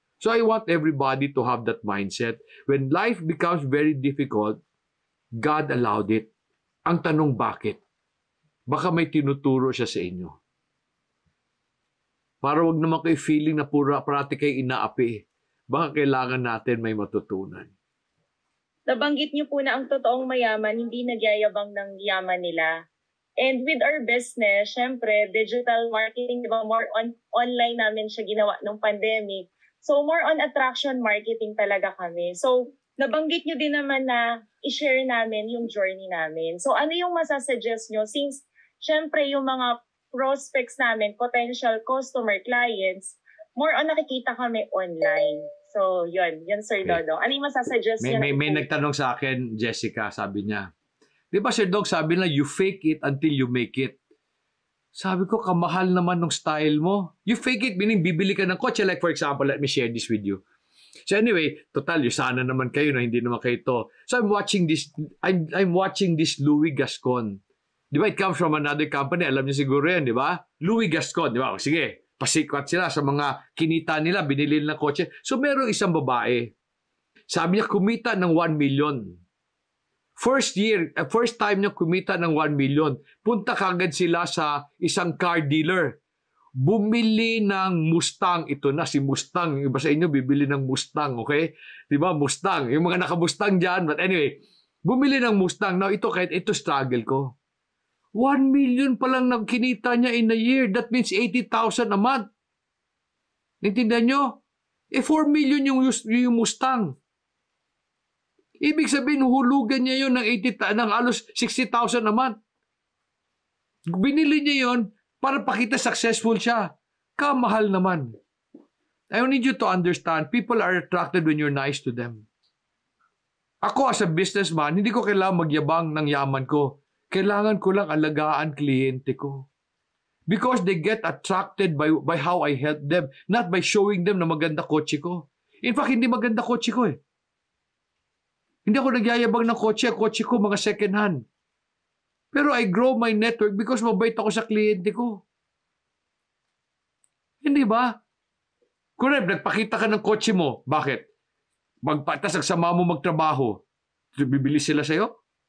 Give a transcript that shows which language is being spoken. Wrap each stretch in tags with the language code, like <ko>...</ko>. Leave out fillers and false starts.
<en>So I want everybody to have that mindset. When life becomes very difficult, God allowed it.</en> <tl>Ang tanong, bakit? Baka may tinuturo siya sa inyo. Para wag naman kayo feeling na parati kayo inaapi. Baka kailangan natin may matutunan. Nabanggit niyo po na ang totoong mayaman hindi nagyayabang ng yaman nila.</tl> <en>And with our business, syempre, digital marketing, diba, more on online namin siya ginawa nung pandemic. So more on attraction marketing</en> <tl>talaga kami. So nabanggit niyo din naman na i-share namin yung journey namin. So ano yung masasuggest niyo since syempre yung mga prospects namin, potential customer clients, more on nakikita kami online. So, yun Sir Dodong. Ano yung masasuggest niya? May nagtanong sa akin, Jessica, sabi niya, di ba Sir Dog, sabi na,</tl> <en>you fake it until you make it.</en> <tl>Sabi ko, kamahal naman ng style mo.</tl> <en>You fake it,</en> <tl>meaning bibili ka ng kotse.</tl> <en>Like for example, let me share this with you. So anyway, total,</en> <tl>sana naman kayo na hindi naman kayo to.</tl> <en>So I'm watching this Louis Gascon. Di ba, it comes from another company.</en> <tl>Alam niyo siguro yan, di ba? Louis Gascon, di ba? O, sige. Pasikwat sila sa mga kinita nila, binili ng kotse. So, merong isang babae. Sabi niya, kumita ng 1 million. First time niya kumita ng 1 million. Punta kagad sila sa isang car dealer. Bumili ng Mustang. Ito na, si Mustang. Yung iba sa inyo, bibili ng Mustang, okay? Diba, Mustang. Yung mga naka-Mustang dyan. But anyway, bumili ng Mustang. Now, ito, kahit ito struggle ko. 1 million pa lang nagkinita niya in a year. That means 80,000 a month. Naintindihan nyo? 4 million yung Mustang. Ibig sabihin, hulugan niya yun ng alos 60,000 a month. Binili niya yun para pakita successful siya. Kamahal naman.</tl> <en>I need you to understand, people are attracted when you're nice to them.</en> <tl>Ako as a businessman, hindi ko kailangan magyabang ng yaman ko. Kailangan ko lang alagaan kliyente ko.</tl> <en>Because they get attracted by how I help them, not by showing them</en> <tl>na maganda kotse ko. In fact, hindi maganda kotse ko eh. Hindi ako nagyayabang ng kotse. Kotse ko, mga second hand. Pero</tl> <en>I grow my network because</en> <tl>mabait ako sa kliyente ko. Hindi ba? Kung nagpakita ka ng kotse mo, bakit? Tapos nagsama mo magtrabaho, bibili sila sa'yo?</tl>